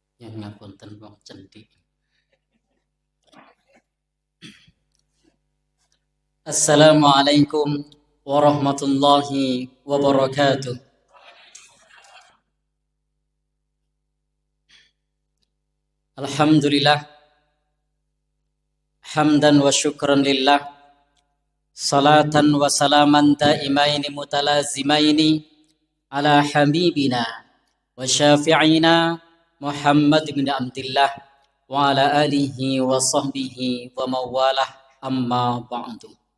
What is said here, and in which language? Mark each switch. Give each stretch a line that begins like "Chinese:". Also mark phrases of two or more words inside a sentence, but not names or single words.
Javanese: ngapunten wong cendik.
Arabic: السلام عليكم ورحمة الله وبركاته. الحمد لله حمدا وشكرا لله صلاة وسلاما دائمين متلازمين على حبيبنا وشفيعنا محمد بن عبد الله وعلى آله وصحبه ومولاه أما بعد.